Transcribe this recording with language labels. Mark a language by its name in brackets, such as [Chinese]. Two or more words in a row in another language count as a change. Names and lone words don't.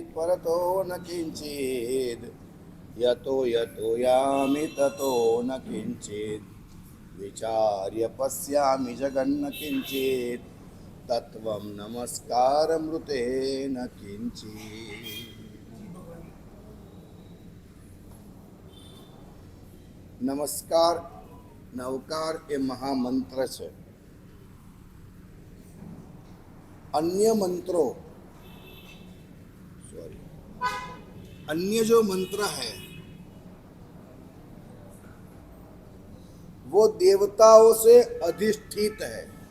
[Sanskrit] परतो न किंचित् यतो यतो यामि ततो न किंचित् विचार्य पश्यामि जगन्न किंचित् तत्वं नमस्कारमृते न किंचित्। [Gujarati] નમસ્કાર નવકાર એ મહામંત્ર છે। [Hindi] अन्य मंत्रों अन्य जो मंत्र है वो देवताओं से अधिष्ठित है।